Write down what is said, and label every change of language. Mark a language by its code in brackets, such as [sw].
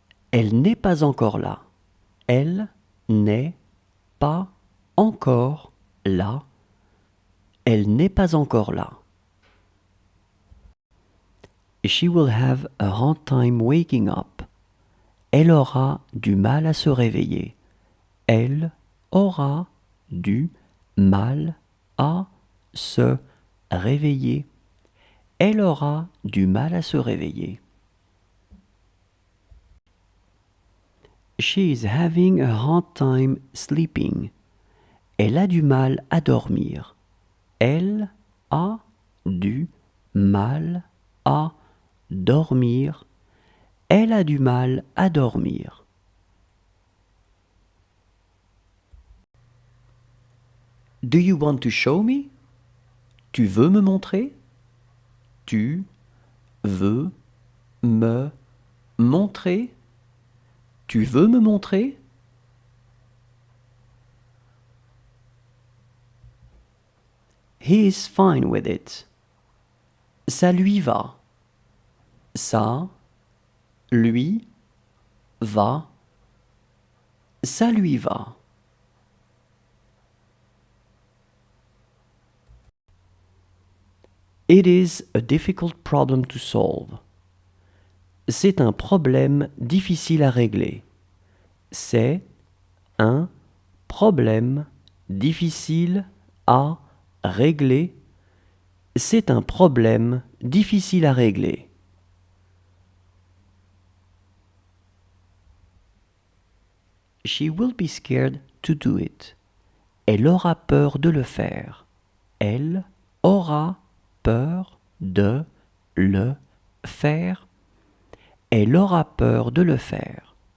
[fr] Elle n'est pas encore là. Elle n'est pas encore là. Elle n'est pas encore là. [en] She will have a hard time waking up. [fr] Elle aura du mal à se réveiller. Elle aura du mal à se réveiller. Elle aura du mal à se réveiller. [en] She is having a hard time sleeping. [fr] Elle a du mal à dormir. Elle a du mal à dormir. Elle a du mal à dormir. [en] Do you want to show me? [fr] Tu veux me montrer? Tu veux me montrer? Tu veux me montrer? [en] He is fine with it. [fr] Ça lui va. Ça lui va. Ça lui va. [en] It is a difficult problem to solve. [fr] C'est un problème difficile à régler. C'est un problème difficile à régler. C'est un problème difficile à régler. [en] She will be scared to do it. [fr] Elle aura peur de le faire. Elle aura peur de le faire. Elle aura peur de le faire.